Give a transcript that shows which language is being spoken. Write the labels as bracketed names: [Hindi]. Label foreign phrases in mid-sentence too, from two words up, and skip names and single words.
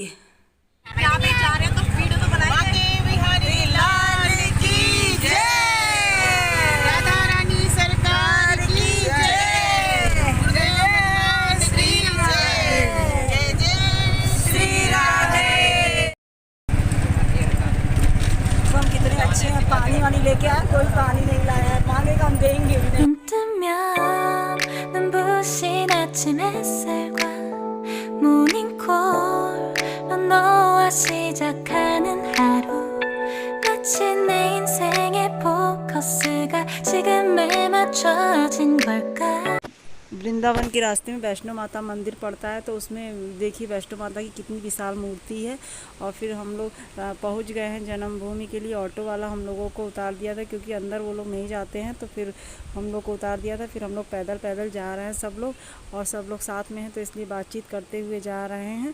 [Hindi] यहाँ पे जा रहे हैं तो वीडियो तो बनाएंगे। बाके बिहारी लाल की जय, राधा रानी सरकार की जय, जय श्री जय, जय जय श्री राधे। हम कितने अच्छे हैं, पानी वानी लेके आए, कोई पानी नहीं लाया है, मांगेगा हम देंगे भी नहीं। [Korean] 눈 뜨면 눈부신 아침 햇살과 모닝콜로 너와 시작하는 하루 마치 내 인생의 포커스가 지금에 맞춰진 걸까 [Hindi] वृंदावन के रास्ते में वैष्णो माता मंदिर पड़ता है, तो उसमें देखिए वैष्णो माता की कितनी विशाल मूर्ति है। और फिर हम लोग पहुंच गए हैं जन्मभूमि के लिए। ऑटो वाला हम लोगों को उतार दिया था क्योंकि अंदर वो लोग नहीं जाते हैं, तो फिर हम लोग को उतार दिया था। फिर हम लोग पैदल पैदल जा रहे हैं सब लोग, और सब लोग साथ में हैं तो इसलिए बातचीत करते हुए जा रहे हैं।